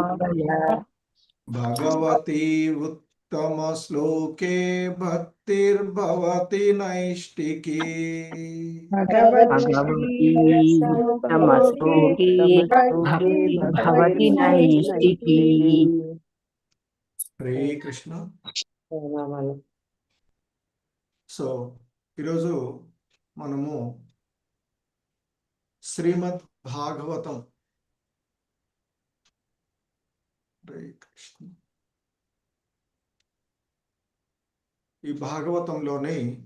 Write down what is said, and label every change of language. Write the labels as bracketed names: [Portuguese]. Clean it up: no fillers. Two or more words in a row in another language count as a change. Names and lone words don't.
[Sanskrit] भगवती उत्तमश्लोके भक्तिर्भवति नैष्टिकी। भगवती उत्तमश्लोके भक्तिर्भवति नैष्टिकी। हरे कृष्ण। [Telugu] సో ఈరోజు మనము శ్రీమద్ భాగవతం [Sanskrit] హరే కృష్ణ [Telugu] ఈ భాగవతంలోని